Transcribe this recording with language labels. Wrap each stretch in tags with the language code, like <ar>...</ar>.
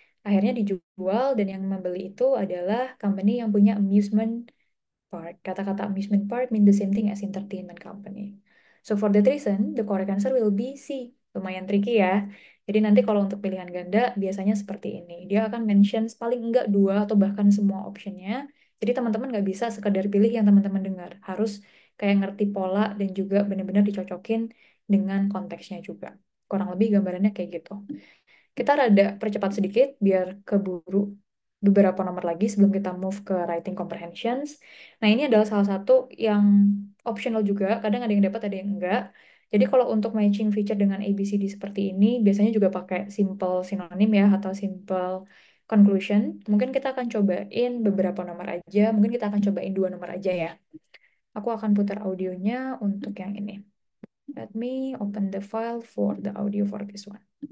<id>Akhirnya dijual dan yang membeli itu adalah company yang punya amusement park.</id> <en>Kata-kata amusement park mean the same thing as entertainment company. So for that reason, the correct answer will be C.</en> <id>Lumayan tricky ya. Jadi nanti kalau untuk pilihan ganda biasanya seperti ini. Dia akan mention paling enggak 2 atau bahkan semua optionnya. Jadi teman-teman nggak bisa sekedar pilih yang teman-teman dengar. Harus kayak ngerti pola dan juga benar-benar dicocokin dengan konteksnya juga. Kurang lebih gambarannya kayak gitu. Kita rada percepat sedikit biar keburu beberapa nomor lagi sebelum kita move ke writing comprehensions. Nah, ini adalah salah satu yang optional juga. Kadang ada yang dapat, ada yang enggak. Jadi kalau untuk matching feature dengan ABCD seperti ini, biasanya juga pakai simple sinonim ya, atau simple conclusion. Mungkin kita akan cobain beberapa nomor aja. Mungkin kita akan cobain 2 nomor aja ya. Aku akan putar audionya untuk yang ini.</id> <en>Let me open the file for the audio for this one.</en>